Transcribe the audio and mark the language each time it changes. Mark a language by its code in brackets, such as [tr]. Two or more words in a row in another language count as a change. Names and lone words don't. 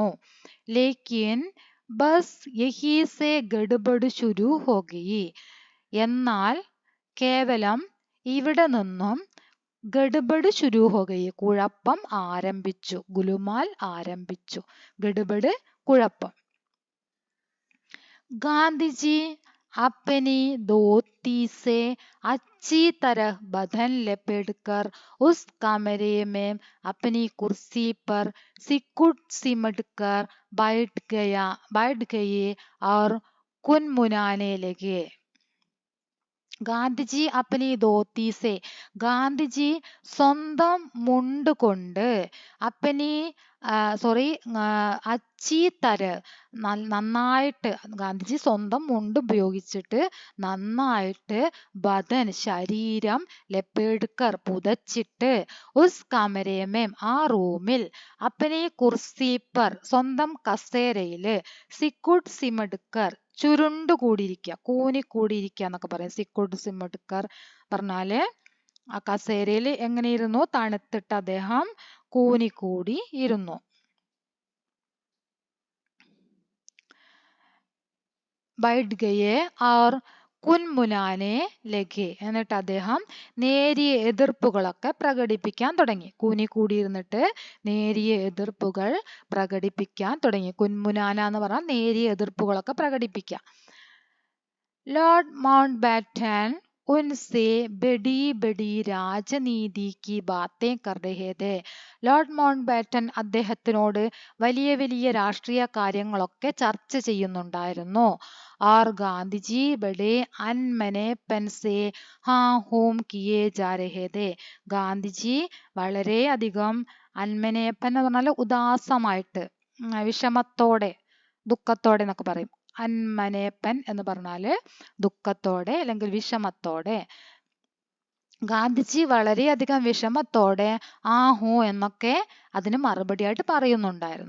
[hi] लेकिन बस यहीं से गड़बड़ शुरू हो गई, [ml] എന്നാൽ കേവലം ഇവിടെ നിന്നും [hi] गड़बड़ शुरू हो गई, [ml] കുഴപ്പം ആരംഭിച്ചു, ഗുലുമാൽ ആരംഭിച്ചു, ഗഡ്ബഡ് കുഴപ്പം. [hi] ഗാന്ധിജി अपनी धोती से अच्छी तरह बदन लपेटकर उस कमरे में अपनी कुर्सी पर सिकुड़ सिमट कर बैठ गए और कुनमुनाने लगे. [ml] ഗാന്ധിജി [hi] अपनी धोती से, [ml] ഗാന്ധിജി സ്വന്തം മുണ്ട് കൊണ്ട്, അപ്പനി [hi] अच्छी तरह [ml] നന്നായിട്ട്, ഗാന്ധിജി സ്വന്തം മുണ്ട് ഉപയോഗിച്ചിട്ട് നന്നായിട്ട്, ബദൻ ശരീരം, ലപ്പേടുക്കർ പുതച്ചിട്ട്, [hi] उस कमरे में [ml] ആ റൂമിൽ, [hi] अपनी कुर्सी पर [ml] സ്വന്തം കസേരയില്, [hi] सिकुड़ सिमटकर [ml] ചുരുണ്ടുകൂടിയിരിക്കുക, കൂനിക്കൂടിയിരിക്കുക എന്നൊക്കെ പറയും. [hi] सिकुड़ सिमटकर [ml] പറഞ്ഞാല് ആ കസേരയിൽ എങ്ങനെ ഇരുന്നു, തണുത്തിട്ട് അദ്ദേഹം കൂനിക്കൂടി ഇരുന്നു. [hi] बैठ गए और कुनमुनाने लगे, [ml] എന്നിട്ട് അദ്ദേഹം നേരിയ എതിർപ്പുകളൊക്കെ പ്രകടിപ്പിക്കാൻ തുടങ്ങി. കൂനിക്കൂടിയിരുന്നിട്ട് നേരിയ എതിർപ്പുകൾ പ്രകടിപ്പിക്കാൻ തുടങ്ങി. കുൻമുനാന എന്ന് പറഞ്ഞാൽ നേരിയ എതിർപ്പുകളൊക്കെ പ്രകടിപ്പിക്കാം. [hi] ലോർഡ് മൗണ്ട് ബാറ്റൻ उनसे बड़ी बड़ी രാജനീതി की बातें कर रहे थे. [ml] ലോർഡ് മൗണ്ട് ബാറ്റൻ അദ്ദേഹത്തിനോട് വലിയ വലിയ രാഷ്ട്രീയ കാര്യങ്ങളൊക്കെ ചർച്ച ചെയ്യുന്നുണ്ടായിരുന്നു. [hi] और ഗാന്ധിജി बड़े अनमनेपन से हाँ हूം किए जा रहे थे. [ml] ഗാന്ധിജി വളരെയധികം അന്മനേപ്പൻ എന്ന് പറഞ്ഞാൽ ഉദാസമായിട്ട്, വിഷമത്തോടെ, ദുഃഖത്തോടെ എന്നൊക്കെ പറയും. അന്മനേപ്പൻ എന്ന് പറഞ്ഞാല് ദുഃഖത്തോടെ അല്ലെങ്കിൽ വിഷമത്തോടെ. ഗാന്ധിജി വളരെയധികം വിഷമത്തോടെ ആ ഹൂ എന്നൊക്കെ അതിന് മറുപടിയായിട്ട് പറയുന്നുണ്ടായിരുന്നു.